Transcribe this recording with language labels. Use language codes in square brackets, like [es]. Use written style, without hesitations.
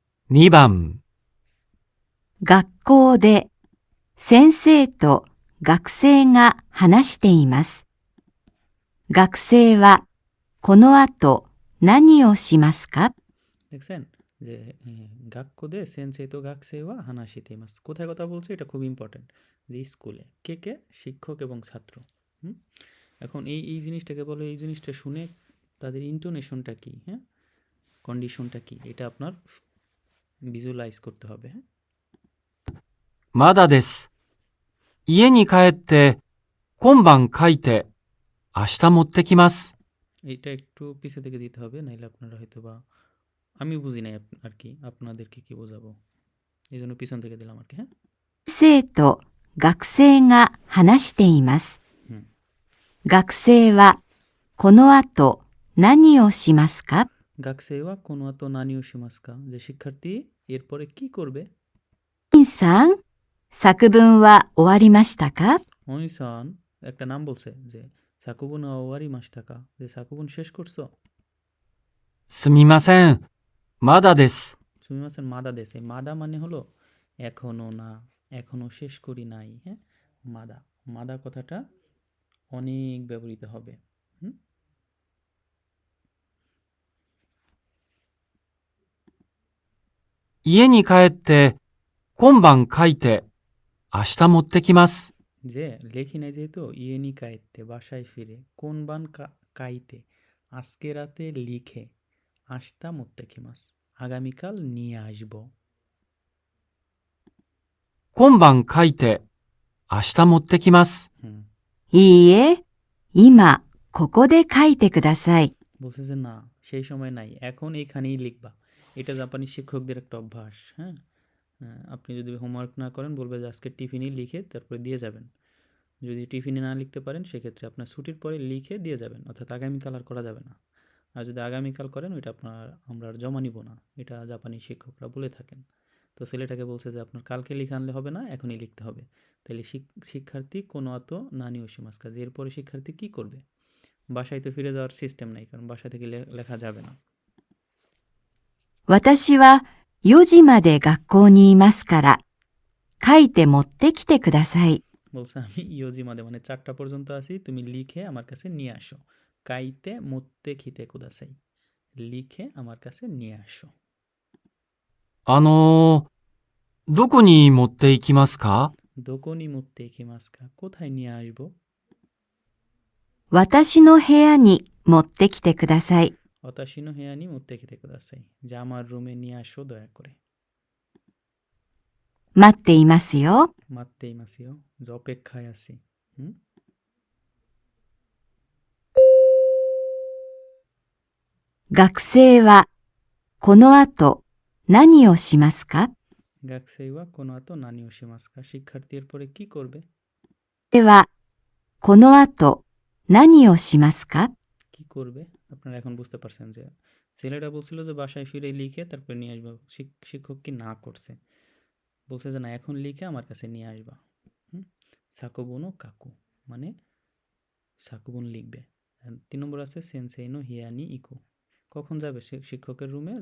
[ja] 2番、学校で先生と学生が話しています。学生はこの後何をしますか？ [bn] দেখছেন যে [ja] গাক্কো দে সেনসেই তো গাকসেই ওয়া হানাশিতে ইমাস, [bn] কোথায় কথা বলছে এটা খুব ইম্পর্টেন্ট, যে স্কুলে কে কে শিক্ষক এবং ছাত্র। এখন এই জিনিসটাকে বলে, এই জিনিসটা শুনে তাদের ইন্টোনেশনটা কি, হ্যাঁ, কন্ডিশনটা কি, এটা আপনার ভিজুয়ালাইজ করতে হবে। হ্যাঁ, [ja] まだです。家に帰って今晩書いて明日持ってきます。 [bn] এটা একটু পিছে থেকে দিতে হবে, নাইলে আপনারা হয়তো বা আমি বুঝি নাই আর কি, আপনাদেরকে কি বোঝাবো, এই জন্য পিছন থেকে দিলাম আর কি। হ্যাঁ, [ja] 生と学生が話しています。 হুম, 学生はこの後何をしますか？ গাকসেই ওয়া কোনো আতো নানিও শিমাস্কা, [bn] যে শিক্ষার্থী এরপরে কি করবে। [ja] インさん、作文は終わりましたか？ [bn] অনিসান একটা নাম বলছে, যে [ja] সাকুবুন ওয়ারি মাস্তাকা, [bn] যে সাকুবুন শেষ করছো? [ja] すみません。まだです。 সুমিমাসেন মাদা দেশ, [bn] এই মাদা মানে হলো এখনো না, এখনো শেষ করি নাই। হ্যাঁ, মাদা, মাদা কথাটা অনেক ব্যবহৃত হবে। হুম, [ja] 家に帰って今晩書いて明日持ってきます。 [bn] যে লেখি নাই যেহেতু [ja] ইয়েনি কাইতে, [bn] বাসায় ফিরে, [ja] কোন বান কাইতে, [bn] আজকে রাতে লিখে, [ja] আস্তা মুত্তেকিমাস, [bn] আগামীকাল নিয়ে আসবো। [ja] 今晩書いて明日持ってきます。 হুম, いいえ、今、ここで書いてください。 [bn] বলছে যে না, সেই সময় নাই, এখন এইখানেই লিখবা। এটা জাপানি শিক্ষকদের একটা অভ্যাস। হ্যাঁ, আপনি যদি হোমওয়ার্ক না করেন বলবে যে আজকে টিফিনে লিখে তারপরে দিয়ে যাবেন। যদি টিফিনে না লিখতে পারেন সেক্ষেত্রে আপনার ছুটির পরে লিখে দিয়ে যাবেন, অর্থাৎ আগামীকাল আর করা যাবে না। আর যদি আগামীকাল করেন ওইটা আমরা আর জমা নিব না, এটা জাপানি শিক্ষকরা বলে থাকেন। তো ছেলেটাকে বলছে যে আপনার কালকে লিখে আনলে হবে না, এখনই লিখতে হবে। তাহলে শিক্ষার্থী [ja] কোনো অত নানি ওশিমাস কাজ, [bn] এরপরে শিক্ষার্থী কী করবে? বাসায় তো ফিরে যাওয়ার সিস্টেম নেই, কারণ বাসা থেকে লেখা যাবে না। [ja] 私は4時まで学校にいますから、書いて持ってきてください。 [bn] বলছে আমি [ja] ইয়োজি মাদে [bn] মানে 4টা পর্যন্ত আছি, তুমি লিখে আমার কাছে নিয়ে আসো। [ja] কাইতে মোত্তে খিতে কুদাসাই, [bn] লিখে আমার কাছে নিয়ে আসো। [ja] どこに持って行きますか？ দোকনি মোত্তে খিমাসকা, [bn] কোথায় নিয়ে আসবো? [ja] 私の部屋に持ってきてください。 অতাশিনো হেয়ানি মোত্তে খিতে কুদাসাই, [bn] যা আমার রুমে নিয়ে আসো দয়া করে। [ja] 待っていますよ。 মাত্তে ইমাসিও, [bn] যে অপেক্ষায় আছি। হুম, [ja] 学生はこの後何をしますか？ গাকসেইওয়া কোনো আতো নানি ওশিমাসকা, [bn] শিক্ষার্থী এরপরে কি করবে? [ja] では、この後何をしますか？ [bn] কি করবে? আপনারা এখন বুঝতে পারছেন যে ছেলেটা বলছিল যে বাসায় ফিরে লিখে তারপরে নিয়ে আসবো, শিক্ষক কি না করছে, বলছে যে না, এখন লিখে আমার কাছে নিয়ে আসবা। হুম, [ja] সাকুবুনো কাকু [bn] মানে সাকুবুন লিখবে। আর 3 নম্বর আছে [ja] সেনসেইনো হিয়ানি ইকো, [bn] কখন যাবে শিক্ষকের রুমে?